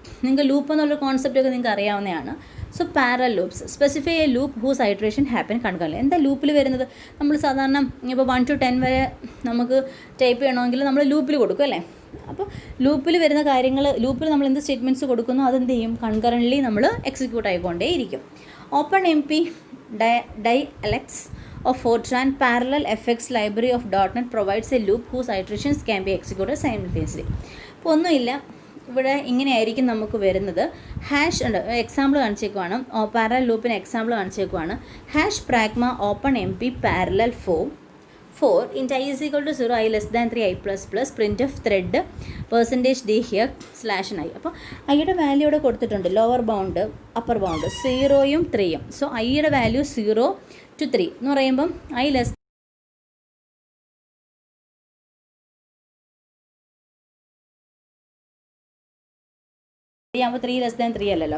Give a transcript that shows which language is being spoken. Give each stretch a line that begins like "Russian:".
Malayalam: നിങ്ങൾക്ക് ലൂപ്പ് എന്നുള്ള കോൺസെപ്റ്റൊക്കെ നിങ്ങൾക്ക് അറിയാവുന്നതാണ്.
English: So parallel loops specify a loop whose iteration happen concurrently.
Malayalam: എന്താ ലൂപ്പിൽ വരുന്നത്? നമ്മൾ സാധാരണ ഇപ്പോൾ 1 to 10 വരെ നമുക്ക് ടൈപ്പ് ചെയ്യണമെങ്കിൽ നമ്മൾ ലൂപ്പിൽ കൊടുക്കും അല്ലേ. അപ്പോൾ ലൂപ്പിൽ വരുന്ന കാര്യങ്ങൾ, ലൂപ്പിൽ നമ്മൾ എന്ത് സ്റ്റേറ്റ്മെൻറ്റ്സ് കൊടുക്കുന്നു അതെന്ത് ചെയ്യും, കൺകറൻറ്റ്ലി നമ്മൾ execute ആയിക്കൊണ്ടേയിരിക്കും.
English: Open MP dialects of Fortran parallel FX library of .NET provides a loop whose iterations can be executed simultaneously.
Malayalam: അപ്പോൾ ഒന്നുമില്ല, ഇവിടെ ഇങ്ങനെയായിരിക്കും നമുക്ക് വരുന്നത്. ഹാഷ് ഉണ്ട്, എക്സാമ്പിൾ കാണിച്ചേക്കുവാണ്. പാരലൽ ലൂപ്പിന് example കാണിച്ചേക്കുവാണ്.
English: #pragma open MP parallel 4 int I is equal to 0 I less than 3 I plus plus printf thread %d here /i.
Malayalam: അപ്പോൾ ഐയുടെ വാല്യൂ ഇവിടെ കൊടുത്തിട്ടുണ്ട്, lower bound upper bound 0യും 3യും. So ഐയുടെ വാല്യൂ 0 to 3 എന്ന് പറയുമ്പം I less ആകുമ്പോൾ 3 less than 3 അല്ലല്ലോ.